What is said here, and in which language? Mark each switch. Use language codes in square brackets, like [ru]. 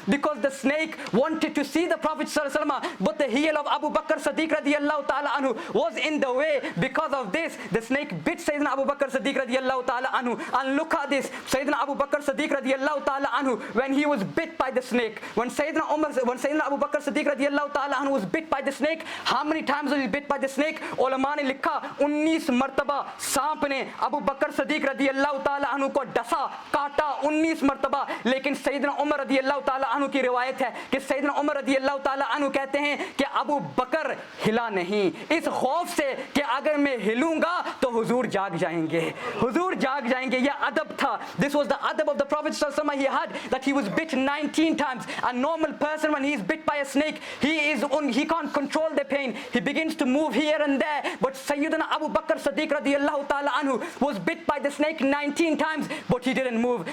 [en] Because the snake wanted to see the Prophet sallallahu alaihi wasallam, but the heel of Abu Bakr Siddiq radiallahu ta'ala anhu was in the way. Because of this, the snake bit Sayyidina Abu Bakr Siddiq radiallahu ta'ala anhu. And look at this, Sayyidina Abu Bakr Siddiq radiallahu ta'ala anhu, when he was bit by the snake, when Sayyidina Abu Bakr Siddiq radiallahu ta'ala anhu was bit by the snake, how many times was he bit by the snake? [hi] Ulama ne likha 19 martaba सांप ने अबू बकर सदीक रदी अल्लाह ताला अन्हु को डसा, काटा 19 मरतबा. लेकिन सैयदना उमर रदी अल्लाह ताला अन्हु की रिवायत है कि सैयदना उमर रदी अल्लाह ताला अन्हु कहते हैं कि अबू बकर हिला नहीं, इस खौफ से कि अगर मैं हिलूंगा तो हुजूर जाग जाएंगे, हुजूर जाग जाएंगे. यह अदब था. [en] This was the adab of the Prophet sallallahu alaihi wasallam. He had that he was bit 19 times. A normal person, when he is bit by a snake, he can't control the pain. He begins to move here and there. But Sayyidina Abu Bakr Siddiq radiyallahu ta'ala anhu was bit by the snake 19 times, but he didn't move.